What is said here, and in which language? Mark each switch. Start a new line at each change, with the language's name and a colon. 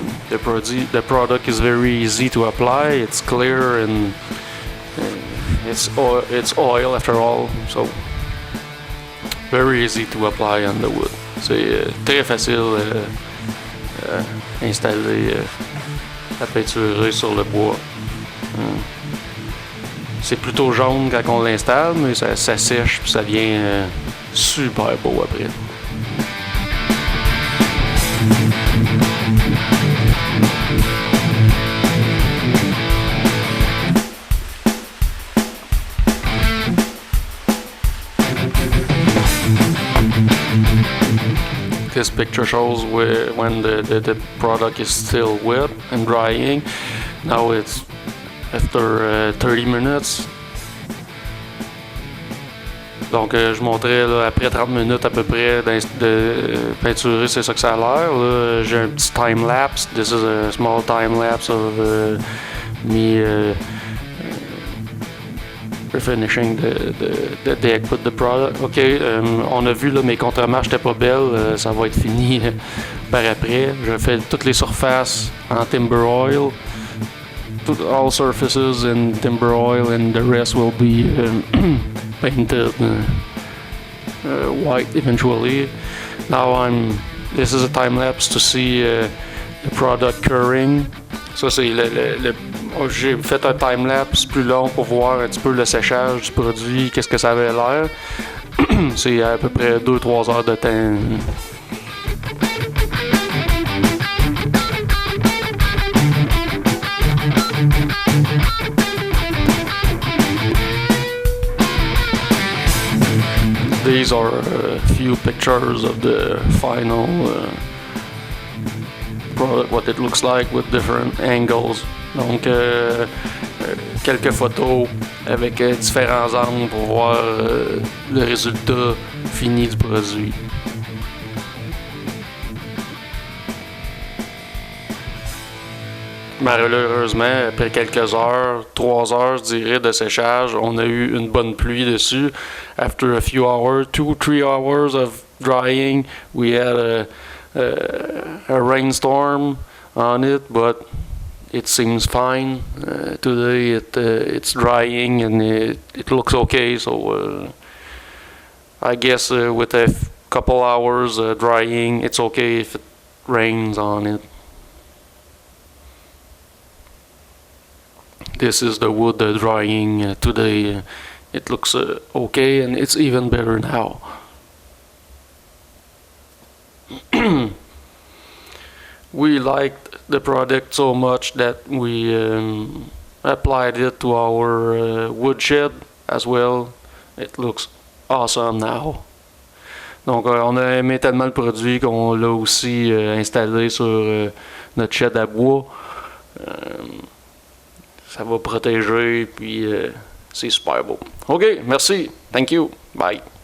English: The product is very easy to apply. It's clear and it's oil after all, so very easy to apply on the wood.
French: C'est très facile installer la peinture sur le bois. C'est plutôt jaune quand on l'installe, mais ça sèche puis ça devient super beau après.
English: This picture shows when the product is still wet and drying. Now it's after 30 minutes.
French: Donc je montrais là, après 30 minutes à peu près de peinturer, c'est ça que ça a l'air. J'ai un petit time-lapse.
English: This is a small time-lapse of me refinishing the deck with the product.
French: Ok, on a vu là, mes contre-marches n'étaient pas belles, ça va être fini par après. Je fais toutes les surfaces en timber oil.
English: All surfaces in timber oil and the rest will be painted white eventually. Now this is a time lapse to see the product curing.
French: Ça c'est j'ai fait un time lapse plus long pour voir un petit peu le séchage du produit, qu'est-ce que ça avait l'air. C'est à peu près 2-3 heures de temps.
English: these are a few pictures of the final product, what it looks like with different angles.
French: Donc quelques photos avec différents angles pour voir le résultat fini du produit. Malheureusement, après quelques heures, 3 heures, je dirais, de séchage, on a eu une bonne pluie dessus.
English: After a few hours, 2-3 hours of drying, we had a rainstorm on it, but it seems fine. Today it's drying and it looks okay, so I guess with a couple hours drying, it's okay if it rains on it. This is the wood drying today. It looks okay, and it's even better now. We liked the product so much that we applied it to our woodshed as well. It looks awesome now.
French: Donc on a aimé tellement le produit qu'on l'a aussi installé sur notre shed à bois. Ça va protéger, puis c'est super beau. OK, merci.
English: Thank you. Bye.